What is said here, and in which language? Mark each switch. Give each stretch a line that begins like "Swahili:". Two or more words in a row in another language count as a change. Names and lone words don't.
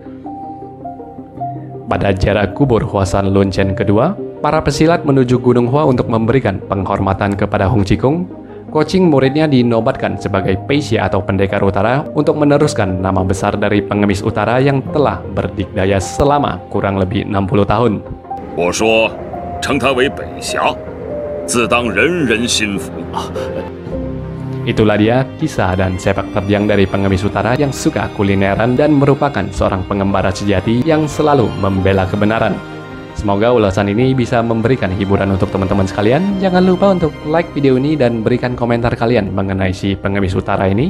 Indonesian: Pada jarak kubur Huasan Lunchen kedua, para pesilat menuju Gunung Hua untuk memberikan penghormatan kepada Hong Qikong. Coaching muridnya dinobatkan sebagai Peisya atau pendekar utara untuk meneruskan nama besar dari pengemis utara yang telah berdikdaya selama kurang lebih 60 tahun.
Chinese: 我说，称他为北侠，自当人人心服。
Indonesian: Itulah dia kisah dan sepak terjang dari pengemis utara yang suka kulineran dan merupakan seorang pengembara sejati yang selalu membela kebenaran. Semoga ulasan ini bisa memberikan hiburan untuk teman-teman sekalian. Jangan lupa untuk like video ini dan berikan komentar kalian mengenai si pengemis utara ini.